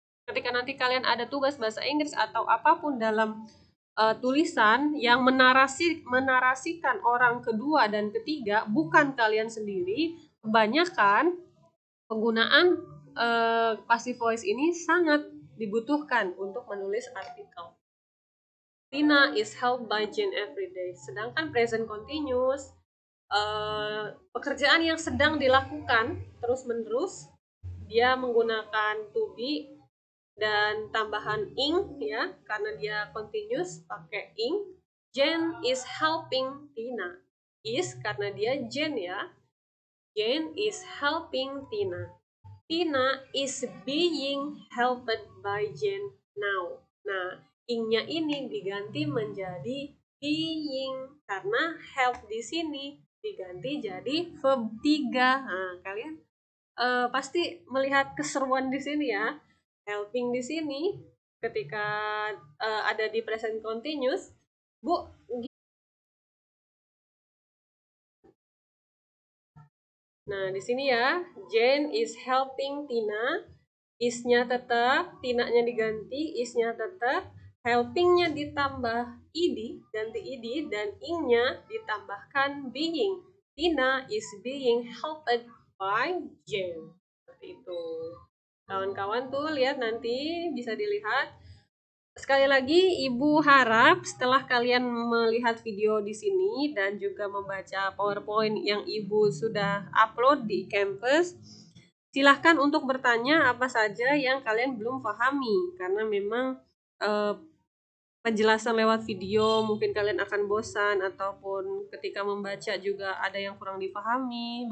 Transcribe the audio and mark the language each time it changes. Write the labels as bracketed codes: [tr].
[id] Ketika nanti kalian ada tugas bahasa Inggris atau apapun dalam tulisan yang menarasikan orang kedua dan ketiga, bukan kalian sendiri, kebanyakan penggunaan passive voice ini sangat dibutuhkan untuk menulis artikel. [en] Tina is helped by Jane every day. [id] Sedangkan present continuous, pekerjaan yang sedang dilakukan terus-menerus, dia menggunakan to be dan tambahan ing ya, karena dia continuous pakai ing. [en] Jane is helping Tina. Is [id] karena dia Jane ya. [en] Jane is helping Tina. Tina is being helped by Jane now. [id] Nah, ing-nya ini diganti menjadi being karena help di sini diganti jadi verb 3. Nah, kalian pasti melihat keseruan di sini ya. Helping di sini ketika ada di present continuous, Bu, Nah, di sini ya, Jane is helping Tina. Is-nya tetap, Tina-nya diganti, is-nya tetap, helping-nya ditambah id, ganti id, dan ing-nya ditambahkan being. [en] Tina is being helped by Jane. [id] Seperti itu. Kawan-kawan tuh lihat nanti bisa dilihat. Sekali lagi, Ibu harap setelah kalian melihat video di sini dan juga membaca PowerPoint yang Ibu sudah upload di Canvas, silahkan untuk bertanya apa saja yang kalian belum pahami, karena memang penjelasan lewat video mungkin kalian akan bosan, ataupun ketika membaca juga ada yang kurang dipahami.